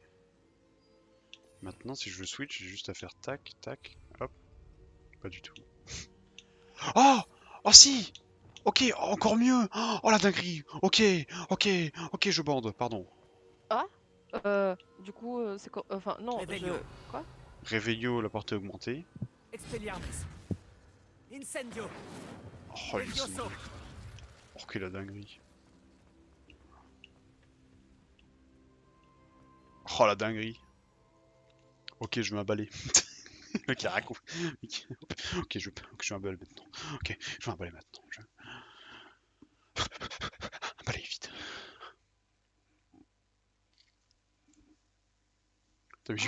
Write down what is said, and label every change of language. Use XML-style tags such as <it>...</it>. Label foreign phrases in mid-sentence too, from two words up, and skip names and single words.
<fr>Maintenant si je veux switch, j'ai juste à faire tac, tac, hop. Pas du tout. Oh! Oh si! Ok, encore mieux! Oh la dinguerie! Ok, ok, ok, je bande, pardon. Ah? Du coup, c'est quoi? Enfin, non, Revelio. Quoi? Réveillot, la portée augmentée. Expelliarmus. Incendio. Oh, Levioso. ok, la dinguerie. Oh la dinguerie. Ok, je vais m'aballer. Ok, raconte. Ok, je vais m'aballer maintenant. Ok, je vais m'aballer maintenant. M'aballer vite. Putain, mais j'ai</fr>